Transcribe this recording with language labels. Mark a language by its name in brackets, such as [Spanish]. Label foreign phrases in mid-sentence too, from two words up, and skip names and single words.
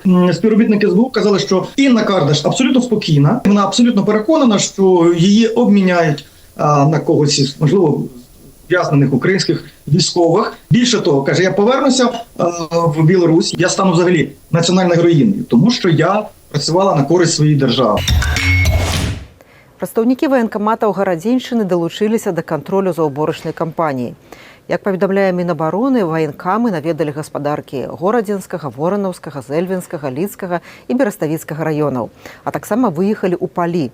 [Ukrainian] Співробітники СБУ казали, що Інна Кардаш абсолютно спокійна, вона абсолютно переконана, що її обміняють на когось, можливо, ув'язнених українських військових. Більше того, каже, я повернуся в Білорусь, я стану взагалі національною героїною, тому що я працювала на користь своєї держави. [Belarusian] Прадстаўнікі ваенкаматаў гарадзеншчыны далучыліся да кантролю за ўборачнай кампаніяй. Як паведамляе Мінабароны, ваенкамы наведалі гаспадаркі Горадзенскага, Воранаўскага, Зэльвенскага, Лідскага і Бераставіцкага раёнаў, а таксама выехалі ў Палі.